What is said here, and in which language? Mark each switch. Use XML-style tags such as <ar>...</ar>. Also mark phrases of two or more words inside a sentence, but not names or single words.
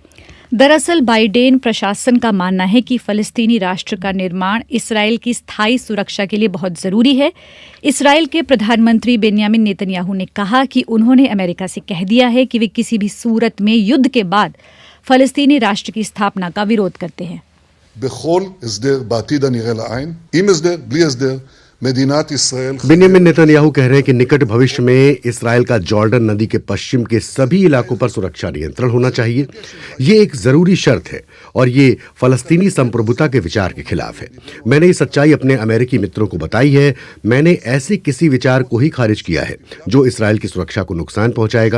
<hi>दरअसल बाइडेन प्रशासन का मानना है कि फलस्तीनी राष्ट्र का निर्माण इसराइल की स्थायी सुरक्षा के लिए बहुत जरूरी है। इसराइल के प्रधानमंत्री बिन्यामिन नेतन्याहू ने कहा कि उन्होंने अमेरिका से कह दिया है कि वे किसी भी सूरत में युद्ध के बाद फलस्तीनी राष्ट्र की स्थापना का विरोध करते हैं।</hi> <he>בכל הסדר בעתיד הנראה לעין, עם הסדר, בלי הסדר, מדינת ישראל.</he> <hi>बिन्यामिन नेतन्याहू कह रहे हैं कि निकट भविष्य में इसराइल का जॉर्डन नदी के पश्चिम के सभी इलाकों पर सुरक्षा नियंत्रण होना चाहिए। ये एक जरूरी शर्त है और ये फलस्तीनी संप्रभुता के विचार के खिलाफ है। मैंने ये सच्चाई अपने अमेरिकी मित्रों को बताई है। मैंने ऐसे किसी विचार को ही खारिज किया है जो इसराइल की सुरक्षा को नुकसान पहुंचाएगा।</hi>